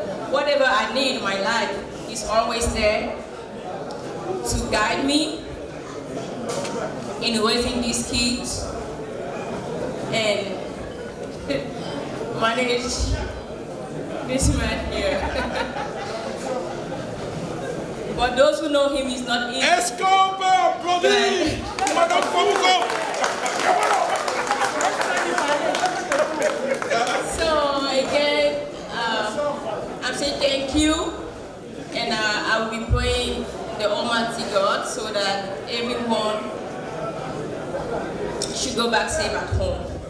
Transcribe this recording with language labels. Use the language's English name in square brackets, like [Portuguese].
[English] Whatever I need in my life, He's always there to guide me in raising these kids and manage this man here. But those who know him, he's not easy. [French] Est-ce qu'on peut applaudir Madame Framako? [English] So again, I'm saying thank you, and I will be praying the Almighty God so that everyone should go back safe at home.